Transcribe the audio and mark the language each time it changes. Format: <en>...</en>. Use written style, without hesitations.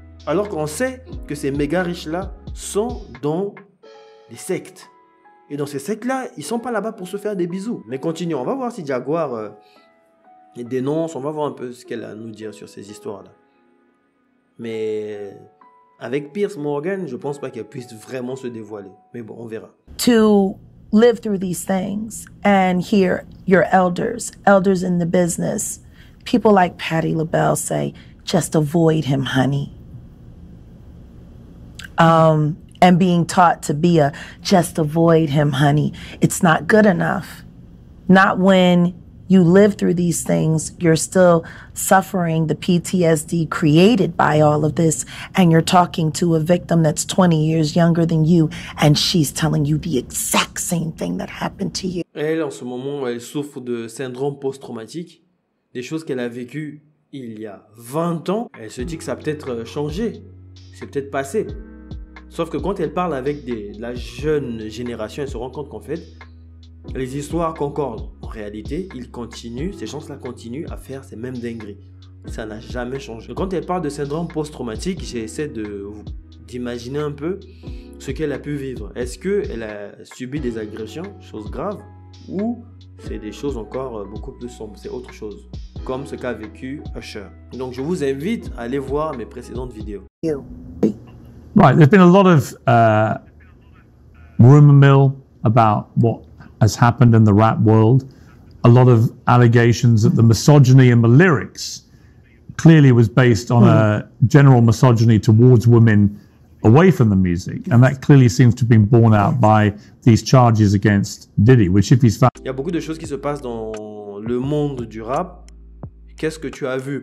<fr>Alors qu'on sait que ces méga riches là sont dans des sectes. Et dans ces sectes là, ils sont pas là-bas pour se faire des bisous. Mais continuons, on va voir si Jaguar dénonce, on va voir un peu ce qu'elle a à nous dire sur ces histoires là. Mais avec Piers Morgan, je pense pas qu'elle puisse vraiment se dévoiler. Mais bon, on verra.</fr> <en>To live through these things and hear your elders in the business, people like Patti LaBelle say, just avoid him, honey. And being taught to be just avoid him, honey. It's not good enough. Not when you live through these things, you're still suffering the PTSD created by all of this, and you're talking to a victim that's 20 years younger than you, and she's telling you the exact same thing that happened to you.</en> <fr>Elle, en ce moment, elle souffre de syndrome post-traumatique, des choses qu'elle a vécues il y a 20 ans. Elle se dit que ça a peut-être changé, c'est peut-être passé. Sauf que quand elle parle avec la jeune génération, elle se rend compte qu'en fait, les histoires concordent. En réalité, ces gens-là continuent à faire ces mêmes dingueries. Ça n'a jamais changé. Quand elle parle de syndrome post-traumatique, j'essaie d'imaginer un peu ce qu'elle a pu vivre. Est-ce qu'elle a subi des agressions, choses graves, ou c'est des choses encore beaucoup plus sombres, c'est autre chose, comme ce qu'a vécu Usher. Donc je vous invite à aller voir mes précédentes vidéos.</fr> <en>Right, there's been a lot of rumor mill about what has happened in the rap world. A lot of allegations that the misogyny in the lyrics clearly was based on a general misogyny towards women away from the music. And that clearly seems to have been borne out by these charges against Diddy, which if he's found...</en> <fr>Il y a beaucoup de choses qui se passent dans le monde du rap. Qu'est-ce que tu as vu?</fr>